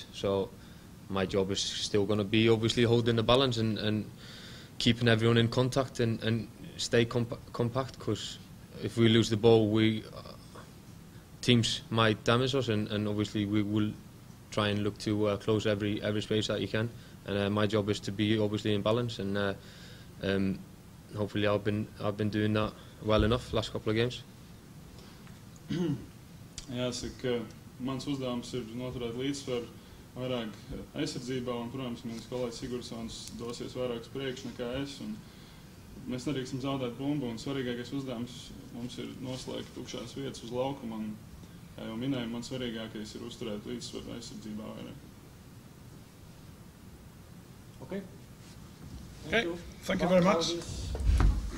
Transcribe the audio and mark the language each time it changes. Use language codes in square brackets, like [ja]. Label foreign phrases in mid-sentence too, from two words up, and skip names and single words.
[en] So my job is still going to be obviously holding the balance and keeping everyone in contact and stay compact, because if we lose the ball, teams might damage us, and obviously we will try and look to close every space that you can. And my job is to be obviously in balance, and hopefully I've been doing that well enough last couple of games. [lv] Jāsaka, mans uzdevums ir noturēt līdzsvaru vairāk aizsardzībā, un, protams, mans kolēģis Sigurdssons dosies vairāk uz priekšu nekā es. Un mēs nedrīkstam zaudēt bumbu, un svarīgākais uzdevums mums ir noslēgt tukšās vietas uz laukuma. Un, kā jau minēju, man svarīgākais ir uzturēt līdzsvaru aizsardzībā vairāk. [en] Okay. Okay, thank you very much.